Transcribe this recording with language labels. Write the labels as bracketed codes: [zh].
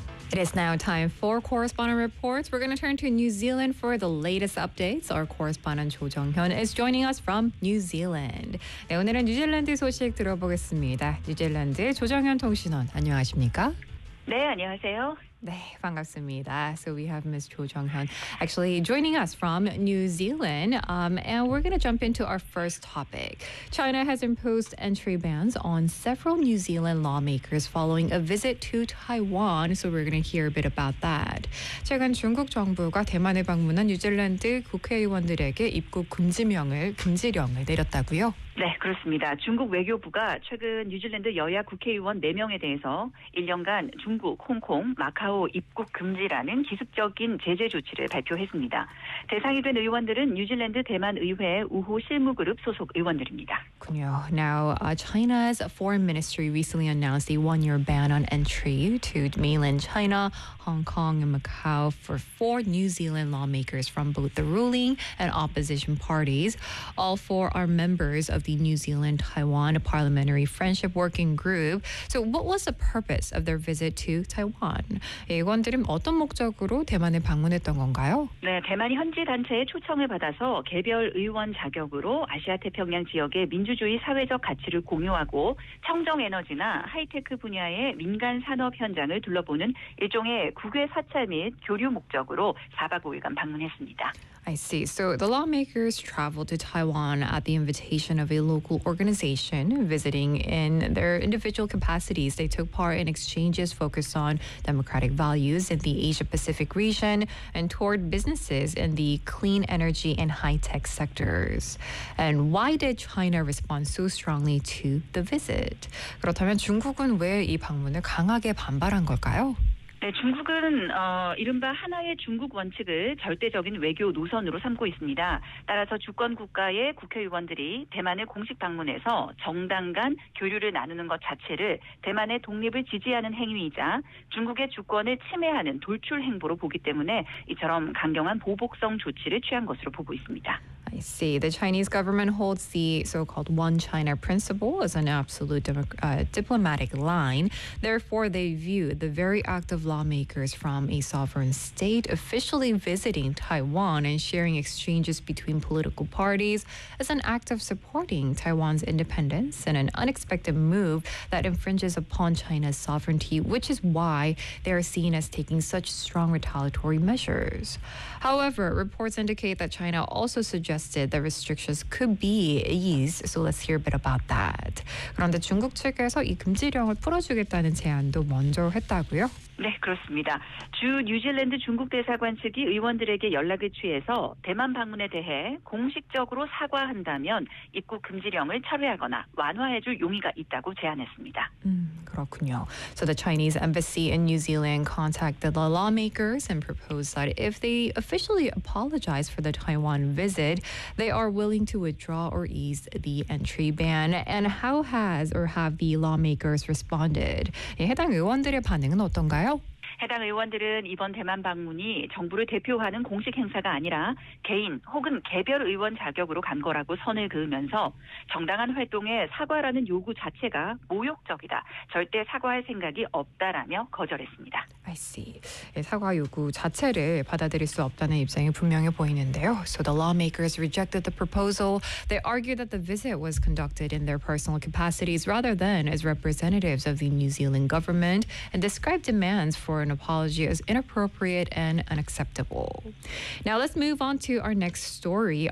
[en] It is now time for correspondent reports. We're going to turn to New Zealand for the latest updates. Our correspondent Cho Jung-hyun is joining us from New Zealand. [ko] 네, 오늘은 뉴질랜드 소식 들어보겠습니다. 뉴질랜드 조정현 통신원, 안녕하십니까? 네, 안녕하세요. 네, 반갑습니다. [en] So we have Ms. Cho Jung-hyun actually joining us from New Zealand. And we're going to jump into our first topic. China has imposed entry bans on several New Zealand lawmakers following a visit to Taiwan. So we're going to hear a bit about that. [ko] 최근 중국 정부가 대만에 방문한 뉴질랜드 국회의원들에게 입국 금지령을 내렸다고요? 네, 그렇습니다. 중국 외교부가 최근 뉴질랜드 여야 국회의원 4명에 대해서 1년간 중국, 홍콩, 마카오 입국 금지라는 기습적인 제재 조치를 발표했습니다. 대상이 된 의원들은 뉴질랜드 대만 의회 우호 실무그룹 소속 의원들입니다. [en] Now, China's foreign ministry recently announced a one-year ban on entry to mainland China, Hong Kong, and Macau for four New Zealand lawmakers from both the ruling and opposition parties. All four are members of the New Zealand-Taiwan Parliamentary Friendship Working Group. So what was the purpose of their visit to Taiwan? [ko] 의원들은 어떤 목적으로 대만을 방문했던 건가요? 네, 대만이 현지 단체의 초청을 받아서 개별 의원 자격으로 아시아태평양 지역의 민주주의 사회적 가치를 공유하고 청정에너지나 하이테크 분야의 민간 산업 현장을 둘러보는 일종의 국외 사찰 및 교류 목적으로 4박 5일간 방문했습니다. [en] I see. So the lawmakers traveled to Taiwan at the invitation of a local organization visiting in their individual capacities. They took part in exchanges focused on democratic values in the Asia-Pacific region and toured businesses in the clean energy and high-tech sectors. And why did China respond so strongly to the visit? [ko] 그렇다면 중국은 왜 이 방문을 강하게 반발한 걸까요? 네, 중국은 이른바 하나의 중국 원칙을 절대적인 외교 노선으로 삼고 있습니다. 따라서 주권 국가의 국회의원들이 대만을 공식 방문해서 정당 간 교류를 나누는 것 자체를 대만의 독립을 지지하는 행위이자 중국의 주권을 침해하는 돌출 행보로 보기 때문에 이처럼 강경한 보복성 조치를 취한 것으로 보고 있습니다. [en] I see. The Chinese government holds the so-called One China principle as an absolute diplomatic line. Therefore, they view the very act of lawmakers from a sovereign state officially visiting Taiwan and sharing exchanges between political parties as an act of supporting Taiwan's independence and an unexpected move that infringes upon China's sovereignty, which is why they are seen as taking such strong retaliatory measures. However, reports indicate that China also suggests the restrictions could be eased. So let's hear a bit about that. [ko] 그런데 중국 측에서 이 금지령을 풀어주겠다는 제안도 먼저 했다고요? 네, 그렇습니다. 주 뉴질랜드 중국 대사관 측이 의원들에게 연락을 취해서 대만 방문에 대해 공식적으로 사과한다면 입국 금지령을 철회하거나 완화해 줄 용의가 있다고 제안했습니다. 그렇군요. [en] So the Chinese embassy in New Zealand contacted the lawmakers and proposed that if they officially apologize for the Taiwan visit, they are willing to withdraw or ease the entry ban. And how has or have the lawmakers responded? [ko] 예, 해당 의원들의 반응은 어떤가요? 해당 의원들은 이번 대만 방문이 정부를 대표하는 공식 행사가 아니라 개인 혹은 개별 의원 자격으로 간 거라고 선을 그으면서 정당한 활동에 사과라는 요구 자체가 모욕적이다. 절대 사과할 생각이 없다라며 거절했습니다. [en] I see. [ko] 사과 요구 자체를 받아들일 수 없다는 입장이 분명해 보이는데요. [en] So the lawmakers rejected the proposal. They argued that the visit was conducted in their personal capacities rather than as representatives of the New Zealand government and described demands for an apology is inappropriate and unacceptable. Now let's move on to our next story.